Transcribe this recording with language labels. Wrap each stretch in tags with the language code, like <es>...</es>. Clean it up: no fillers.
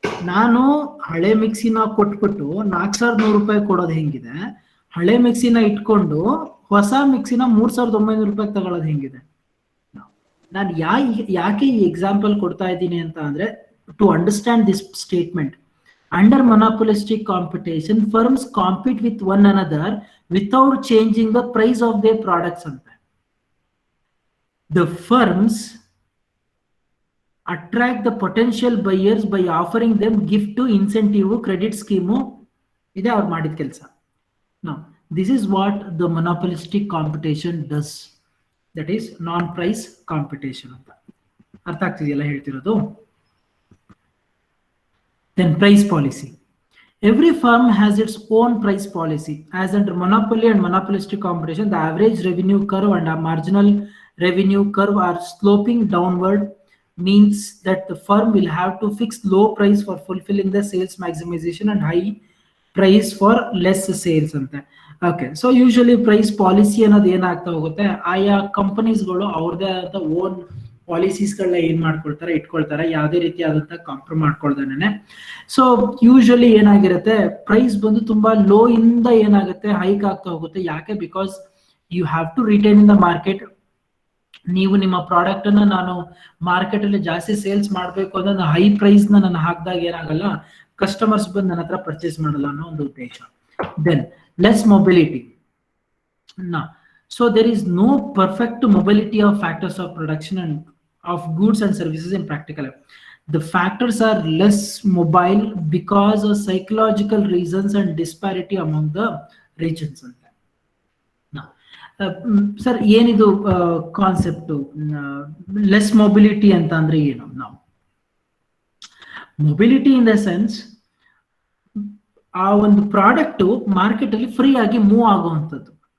<kn>ನಾನು ಹಳೆ ಮಿಕ್ಸಿನ ಕೊಟ್ಬಿಟ್ಟು 4100 ರೂಪಾಯಿ ಕೊಡೋದು ಹೆಂಗಿದೆ, ಹಳೆ ಮಿಕ್ಸಿನ ಇಟ್ಕೊಂಡು ಹೊಸ ಮಿಕ್ಸಿನ 3900 ರೂಪಾಯಿ ತಗೊಳ್ಳೋದು ಹೆಂಗಿದೆ? ನಾನು ಯಾಕೆ ಈ ಎಕ್ಸಾಂಪಲ್ ಕೊಡ್ತಾ ಇದ್ದೀನಿ ಅಂತ ಅಂದ್ರೆ,</kn> <en>To understand this statement, under monopolistic competition firms compete with one another without changing the price of their products ಅಂತ. The firms attract the potential buyers by offering them gift to incentive credit scheme.</en> <kn>ಇದೆ ಅವ್ರು ಮಾಡಿದ ಕೆಲಸ.</kn> <en>Now this is what the monopolistic competition does, that is non price competition ಅಂತ.</en> <kn>ಅರ್ಥ ಆಗ್ತಿದೆಯಲ್ಲ ಹೇಳ್ತಿರೋದು?</kn> <en>Then price policy. Every firm has its own price policy. As under monopoly and monopolistic competition, the average revenue curve and a marginal revenue curve are sloping downward, means that the firm will have to fix low price for fulfilling the sales maximization and high price for less sales ante.</en> <kn>Okay, so usually price policy ಅನ್ನೋದು ಏನಾಗ್ತಾ ಹೋಗುತ್ತೆ, ಆಯಾ ಕಂಪನೀಸ್ಗಳು ಅವ್ರದೇ ಆದ own ಪಾಲಿಸೀಸ್ಗಳನ್ನ ಏನ್ ಮಾಡ್ಕೊಳ್ತಾರೆ, ಇಟ್ಕೊಳ್ತಾರೆ, ಯಾವುದೇ ರೀತಿಯಾದಂತಹ ಕಾಂಪ್ರಮೈಸ್ ಮಾಡ್ಕೊಳ್ದೇನೆ. ಸೊ ಯೂಶಲಿ ಏನಾಗಿರುತ್ತೆ, ಪ್ರೈಸ್ ಬಂದು ತುಂಬಾ ಲೋ ಇಂದ ಏನಾಗುತ್ತೆ, ಹೈಕ್ ಆಗ್ತಾ ಹೋಗುತ್ತೆ. ಯಾಕೆ?</kn> <en>Because you have to retain in the market.</en> <kn>ನೀವು ನಿಮ್ಮ ಪ್ರಾಡಕ್ಟ್ ಅನ್ನ ನಾನು ಮಾರ್ಕೆಟ್ ಅಲ್ಲಿ ಜಾಸ್ತಿ ಸೇಲ್ಸ್ ಮಾಡ್ಬೇಕು ಅಂದ್ರೆ ಹೈ ಪ್ರೈಸ್ ನಾನು ಹಾಕಿದಾಗ ಏನಾಗಲ್ಲ, ಕಸ್ಟಮರ್ಸ್ ಬಂದು ನನ್ನ ಹತ್ರ ಪರ್ಚೇಸ್ ಮಾಡಲ್ಲ ಅನ್ನೋ ಒಂದು ಉದ್ದೇಶ.</kn> <en>Then less mobility. So there is no perfect mobility of factors of production and of goods and services in practical life. The factors are less mobile because of psychological reasons and disparity among the regions.</en> <kn>Now, sir, ಏನಿದು concept less mobility ಅಂತ ಅಂದ್ರೆ ಏನು? ನಾವು mobility in the sense, ಆ ಒಂದು product market ಅಲ್ಲಿ free ಆಗಿ move ಆಗುವಂಥದ್ದು.</kn>